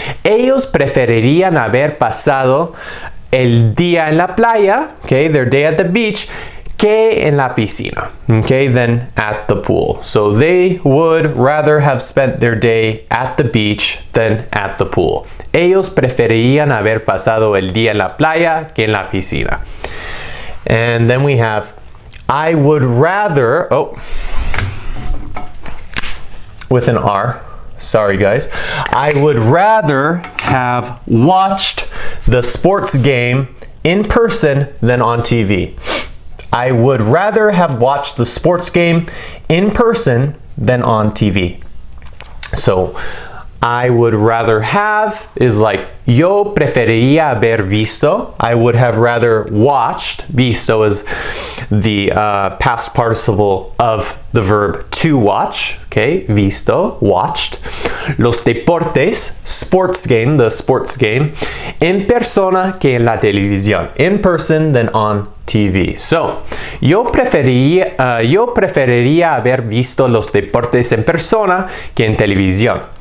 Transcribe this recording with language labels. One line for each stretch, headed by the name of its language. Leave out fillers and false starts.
Spanish: Ellos preferirían haber pasado el día en la playa, okay,
English: their day at the beach,
Spanish: que en la piscina, okay,
English: than at the pool. So they would rather have spent their day at the beach than at the pool.
Spanish: Ellos preferirían haber pasado el día en la playa que en la piscina.
English: And then we have I would rather, with an R, sorry guys. I would rather have watched the sports game in person than on TV. I would rather have watched the sports game in person than on TV. So, I would rather have is like
Spanish: yo preferiría haber visto.
English: I would have rather watched. Visto is the past participle of the verb to watch. Okay, visto, watched.
Spanish: los deportes,
English: sports game, the sports game,
Spanish: en persona que en la televisión.
English: In person than on TV. So,
Spanish: yo preferiría haber visto los deportes en persona que en televisión.